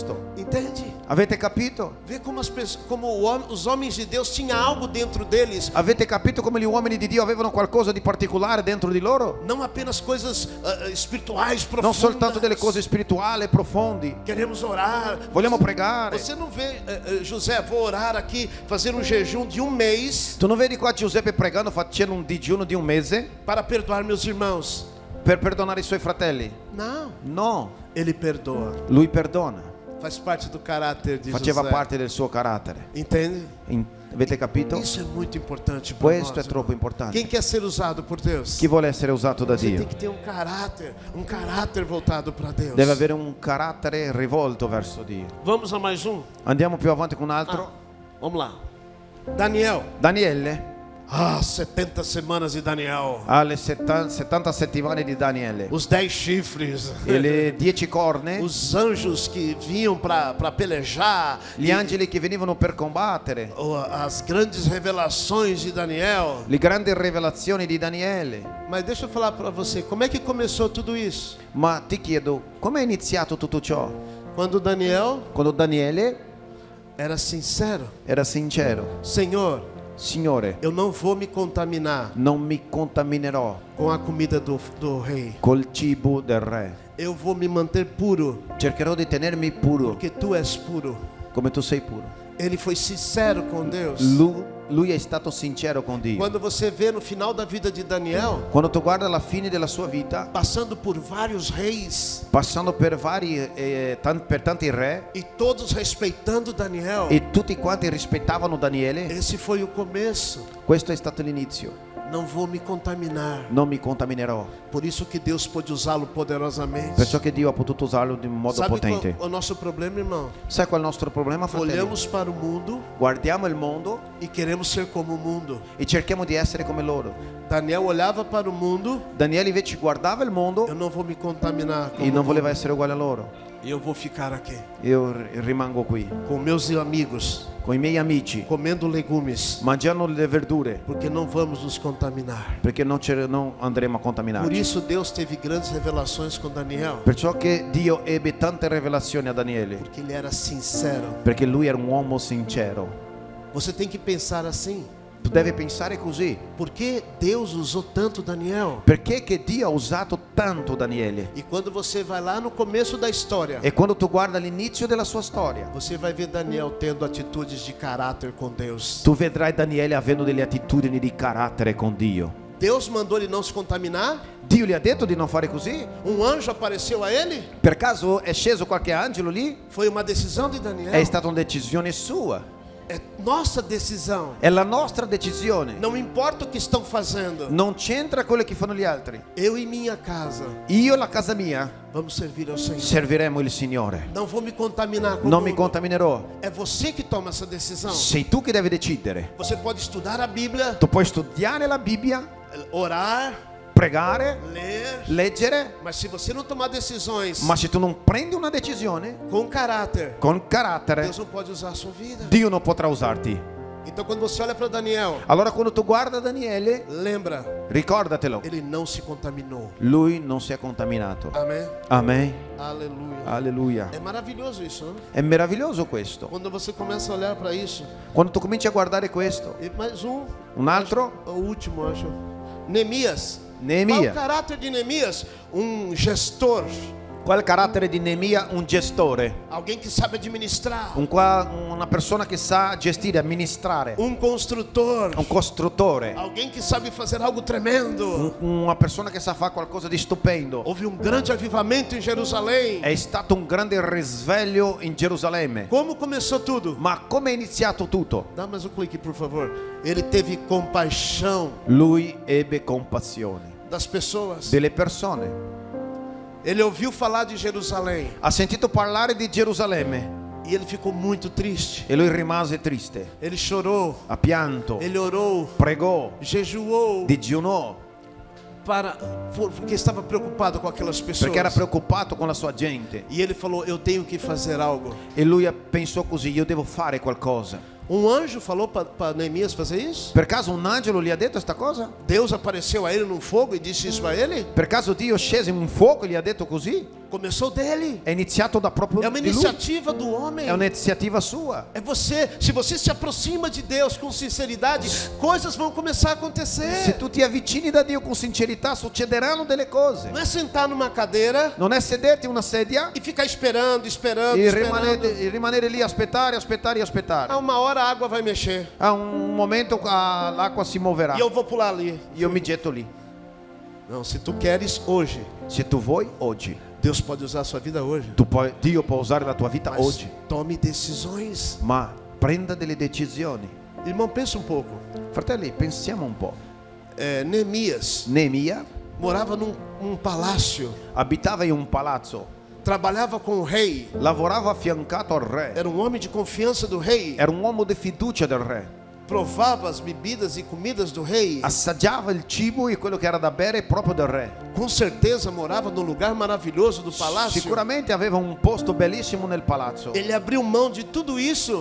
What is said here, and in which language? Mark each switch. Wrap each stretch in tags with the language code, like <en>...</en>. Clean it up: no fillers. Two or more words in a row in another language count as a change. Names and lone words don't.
<pt>Entende?</pt> <it>Avete capito?</it> <pt>Vê como os homens de Deus tinham algo dentro deles.</pt> <it>Avete capito come gli uomini di Dio avevano qualcosa di particolare dentro di loro?</it> <pt>Não apenas coisas espirituais</pt> <it>Non</it> <pt>profundas.</pt> <it>soltanto delle cose spirituali e profondi.</it> <pt>Queremos orar.</pt> <it>Vogliamo pregare.</it> <pt>Você não vê, José, vou orar aqui, fazer um jejum de um mês</pt> <it>Tu non vedi qua Giuseppe pregando, facendo un digiuno di un mese</it> <pt>para perdoar meus irmãos?</pt> <it>per perdonare i suoi fratelli?</it> <pt>Não.</pt> <it>No,</it> <pt>Ele perdoa.</pt> <it>lui perdona.</it> <pt>Faz parte do caráter de</pt> <it>Faceva</it> <pt>José.</pt> <it>parte del suo carattere.</it> <pt>Entende?</pt> <it>Avete capito?</it> <pt>Isso é muito importante para</pt> <it>Questo</it> <pt>nós.</pt> <it>è troppo</it> <pt>irmão.</pt> <it>importante.</it> <pt>Quem quer ser usado por Deus?</pt> <it>Chi vuole essere usato da</it> <pt>Você</pt> <it>Dio</it> <pt>tem que ter um caráter voltado para Deus.</pt> <it>deve avere un carattere rivolto verso Dio.</it> <pt>Vamos a mais um?</pt> <it>Andiamo più avanti con un altro.</it> <pt>Vamos lá. Daniel.</pt> <it>Daniele,</it> <pt>70 semanas de Daniel.</pt> <it>alle 70 settimane di Daniele,</it> <pt>Os 10 chifres.</pt> <it>e le 10 corne,</it> <pt>Os anjos que vinham para pelejar.</pt> <it>gli angeli che venivano per combattere,</it> <pt>As grandes revelações de Daniel.</pt> <it>le grandi rivelazioni di Daniele.</it> <pt>Mas deixa eu falar para você, como é que começou tudo isso?</pt> <it>Ma ti chiedo, come è iniziato tutto ciò?</it> <pt>Quando Daniel</pt> <it>Quando Daniele</it> <pt>era sincero.</pt> <it>era sincero:</it> <pt>Senhor,</pt> <it>Signore,</it> <pt>eu não vou me contaminar</pt> <it>non mi contaminerò</it> <pt>com a comida do rei.</pt> <it>col cibo del re.</it> <pt>Eu vou me manter puro,</pt> <it>Cercherò di tenermi puro</it> <pt>porque tu és puro.</pt> <it>come tu sei puro.</it> <pt>Ele foi sincero com Deus.</pt> <it>Lui è stato sincero con Dio.</it> <pt>Quando você vê no final da vida de Daniel,</pt> <it>Quando tu guarda la fine della sua vita,</it> <pt>passando por vários reis</pt> <it>passando per per tanti re,</it> <pt>e todos respeitando Daniel,</pt> <it>e tutti quanti rispettavano Daniele,</it> <pt>esse foi o começo.</pt> <it>questo è stato l'inizio.</it> <pt>Não vou me contaminar.</pt> <it>Non mi contaminerò.</it> <pt>Por isso que Deus pôde usá-lo poderosamente.</pt> <it>Perciò che Dio ha potuto usarlo in modo</it> <pt>Sabe</pt> <it>potente.</it> <pt>qual é o nosso problema, irmão?</pt> <it>Sai qual è il nostro problema, fratelli?</it> <pt>Olhamos para o mundo</pt> <it>Guardiamo il mondo</it> <pt>e queremos ser como o mundo.</pt> <it>e cerchiamo di essere come loro.</it> <pt>Daniel olhava para o mundo,</pt> <it>Daniele invece guardava il mondo</it> <pt>eu não vou me contaminar com</pt> <it>e</it> <pt>o</pt> <it>non</it> <pt>mundo.</pt> <it>voleva essere uguale a loro.</it> <pt>Eu vou ficar aqui</pt> <it>Io rimango qui</it> <pt>com meus amigos,</pt> <it>con i miei amici,</it> <pt>comendo legumes,</pt> <it>mangiando le verdure,</it> <pt>porque não vamos nos contaminar.</pt> <it>perché non andremo a</it> <pt>Por</pt> <it>contaminarci.</it> <pt>isso Deus teve grandes revelações com Daniel,</pt> <it>Perciò che Dio ebbe tante rivelazioni a Daniele,</it> <pt>porque ele era sincero.</pt> <it>perché lui era un uomo sincero.</it> <pt>Você tem que pensar assim.</pt> <it>Tu devi pensare così.</it> <pt>Por que Deus usou tanto Daniel?</pt> <it>Perché che Dio ha usato tanto Daniele?</it> <pt>E quando você vai lá no começo da história,</pt> <it>E quando tu guarda l'inizio della sua storia,</it> <pt>você vai ver Daniel tendo atitudes de caráter com Deus.</pt> <it>tu vedrai Daniele avendo delle attitudini di carattere con Dio.</it> <pt>Deus mandou ele não se contaminar?</pt> <it>Dio gli ha detto di non fare così?</it> <pt>Um anjo apareceu a ele?</pt> <it>Per caso è sceso qualche angelo lì?</it> <pt>Foi uma decisão de Daniel.</pt> <it>È stata una decisione sua.</it> <pt>É nossa decisão.</pt> <it>È la nostra decisione.</it> <pt>Não importa o que estão fazendo.</pt> <it>Non c'entra quello che fanno gli altri.</it> <pt>Eu e minha casa</pt> <it>Io e la casa mia</it> <pt>vamos servir ao Senhor.</pt> <it>serviremo il Signore.</it> <pt>Não vou me contaminar com o</pt> <it>Non mi</it> <pt>mundo.</pt> <it>contaminerò.</it> <pt>É você que toma essa decisão.</pt> <it>Sei tu che devi decidere.</it> <pt>Você pode estudar a Bíblia,</pt> <it>Tu puoi studiare la Bibbia,</it> <pt>orar,</pt> <it>pregare,</it> <pt>ler,</pt> <it>leggere,</it> <pt>mas se você não tomar decisões</pt> <it>ma se tu non prendi una decisione</it> <pt>com caráter,</pt> <it>con carattere,</it> <pt>Deus não pode usar a sua vida.</pt> <it>Dio non potrà usarti.</it> <pt>Então quando você olha para Daniel,</pt> <it>Allora quando tu guarda Daniele,</it> <pt>lembra,</pt> <it>ricordatelo,</it> <pt>ele não se contaminou.</pt> <it>lui non si è contaminato.</it> <pt>Amém?</pt> <it>Amen.</it> <pt>Aleluia.</pt> <it>Alleluia.</it> <pt>É maravilhoso isso, né?</pt> <it>È meraviglioso questo.</it> <pt>Quando você começa a olhar para isso.</pt> <it>Quando tu cominci a guardare questo.</it> <pt>E mais um,</pt> <it>Un altro?</it> <pt>o último, acho. Neemias.</pt> <it>Neemia.</it> <pt>Qual o caráter de Neemias? Um gestor,</pt> <it>Qual è il carattere di Neemia? Un gestore.</it> <pt>alguém que sabe administrar,</pt> <it>Una persona che sa gestire, amministrare.</it> <pt>um construtor,</pt> <it>Un costruttore.</it> <pt>alguém que sabe fazer algo tremendo.</pt> <it>Una persona che sa fare qualcosa di stupendo.</it> <pt>Houve um grande avivamento em Jerusalém.</pt> <it>È stato un grande risveglio in Gerusalemme.</it> <pt>Como começou tudo?</pt> <it>Ma come è iniziato tutto?</it> <pt>Dá mais um clique, por favor. Ele teve compaixão</pt> <it>Lui ebbe compassione</it> <pt>das pessoas.</pt> <it>delle persone.</it> <pt>Ele ouviu falar de Jerusalém</pt> <it>Ha sentito parlare di Gerusalemme</it> <pt>e ele ficou muito triste.</pt> <it>e lui rimase triste.</it> <pt>Ele chorou,</pt> <it>Ha pianto,</it> <pt>ele orou,</pt> <it>pregò,</it> <pt>jejuou</pt> <it>digiunò</it> <pt>porque estava preocupado com aquelas pessoas.</pt> <it>perché era preoccupato con la sua gente.</it> <pt>E ele falou: eu tenho que fazer algo.</pt> <it>E lui pensò così: io devo fare qualcosa.</it> <pt>Um anjo falou para Neemias fazer isso?</pt> <it>Per caso un angelo gli ha detto questa cosa?</it> <pt>Deus apareceu a ele num fogo e disse isso a ele?</pt> <it>Per caso Dio scese in un fuoco e gli ha detto così?</it> <pt>Começou dele.</pt> <it>È iniziato da proprio</it> <pt>É uma</pt> <it>di lui.</it> <pt>iniciativa do homem.</pt> <it>È un'iniziativa sua.</it> <pt>É você. Se você se aproxima de Deus com sinceridade, coisas vão começar a</pt> <it>Se</it> <pt>acontecer.</pt> <it>tu ti avvicini da Dio con sincerità, succederanno delle cose.</it> <pt>Não é sentar numa cadeira</pt> <it>Non è sederti in una sedia</it> <pt>e ficar esperando, esperando,</pt> <it>e</it> <pt>esperando.</pt> <it>rimanere lì a aspettare, aspettare,</it> <pt>A</pt> <it>aspettare.</it> <pt>uma hora a água vai mexer</pt> <it>A un momento l'acqua si muoverà.</it> <pt>e eu vou pular ali.</pt> <it>Io mi getto lì.</it> <pt>Não, se tu queres hoje,</pt> <it>Se tu vuoi oggi,</it> <pt>Deus pode usar a sua vida hoje.</pt> <it>Dio può usare la tua vita</it> <pt>Mas</pt> <it>oggi,</it> <pt>tome decisões.</pt> <it>ma prenda delle decisioni.</it> <pt>Irmão, pensa um pouco.</pt> <it>Fratelli, pensiamo un po'.</it> <pt>Neemias</pt> <it>Neemia</it> <pt>morava num palácio,</pt> <it>abitava in un palazzo,</it> <pt>trabalhava com o rei,</pt> <it>lavorava affiancato al re,</it> <pt>era um homem de confiança do rei,</pt> <it>era un uomo di fiducia del re,</it> <pt>provava as bebidas e comidas do rei.</pt> <it>assaggiava il cibo e quello che era da bere proprio del re.</it> <pt>Com certeza morava num lugar maravilhoso do palácio.</pt> <it>Sicuramente aveva un posto bellissimo nel palazzo.</it> <pt>Ele abriu mão de tudo isso</pt>